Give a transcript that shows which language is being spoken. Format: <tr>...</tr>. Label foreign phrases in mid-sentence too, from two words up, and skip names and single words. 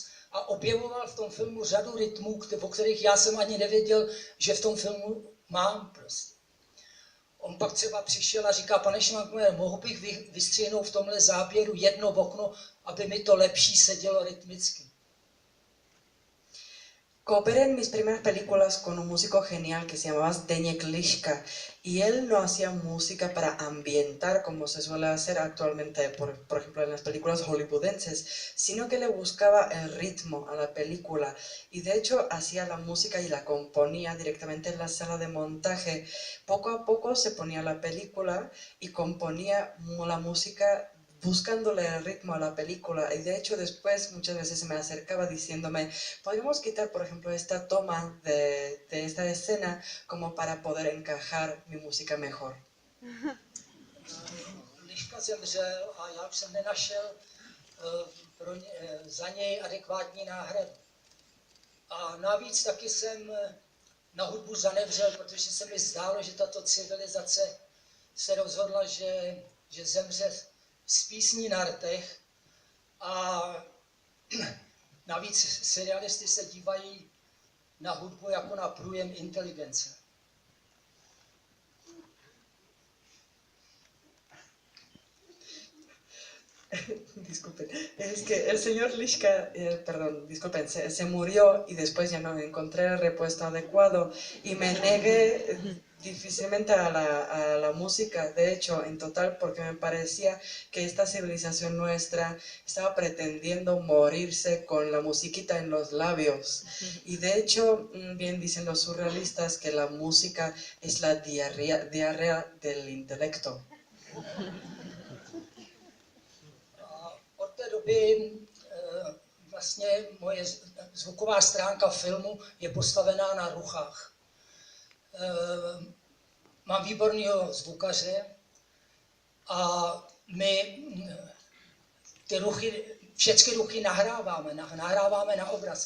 <cs>A objevoval v tom filmu řadu rytmů, o kterých já jsem ani nevěděl, že v tom filmu mám prostě. On pak třeba přišel a říká, pane Schwankmajer, mohl bych vystřihnout v tomhle záběru jedno okno, aby mi to lepší sedělo rytmicky.</cs> <es>Cooperé en mis primeras películas con un músico genial que se llamaba Zdeněk Liška y él no hacía música para ambientar como se suele hacer actualmente, por ejemplo en las películas hollywoodenses, sino que le buscaba el ritmo a la película y de hecho hacía la música y la componía directamente en la sala de montaje. Poco a poco se ponía la película y componía la música buscándole el ritmo a la película y de hecho después muchas veces se me acercaba diciéndome, podríamos quitar por ejemplo esta toma de esta escena como para poder encajar mi música mejor.</es> <cs>Liška zemřel a já už jsem nenašel za něj adekvátní náhradu. A navíc taky jsem na hudbu zanevřel, protože se mi zdálo, že tato civilizace se rozhodla, že zemře z písní na rtech a navíc serialisty se dívají na hudbu jako na průjem inteligence.</cs> <es>Disculpen, es que el señor Liška, disculpen, se murió y después ya no encontré el repuesto adecuado y me negué difícilmente a la música, de hecho, en total, porque me parecía que esta civilización nuestra estaba pretendiendo morirse con la musiquita en los labios. Y de hecho, bien dicen los surrealistas que la música es la diarrea del intelecto.</es> <cs>Od té doby vlastně moje zvuková stránka filmu je postavená na ruchách. Mám výborného zvukaře a my ty ruchy, všechny ruchy nahráváme na obraz.</cs>